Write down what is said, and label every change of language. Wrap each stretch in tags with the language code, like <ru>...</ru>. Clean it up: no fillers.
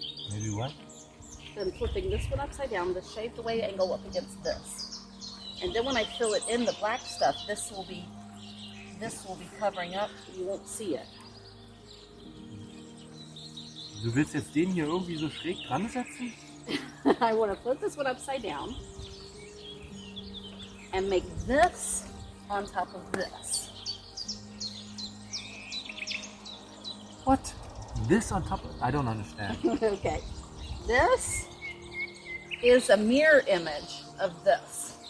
<en>Maybe what? Then flipping this one upside down, the shaved away angle up against this. And then when I fill it in the black stuff, this will be covering up, you won't see it.</en> <de>Du willst jetzt den hier irgendwie so schräg dran setzen?</de> <en>I want to flip this one upside down and make this on top of this. What? This on top of... I don't understand. Okay. This is a mirror image of this.</en>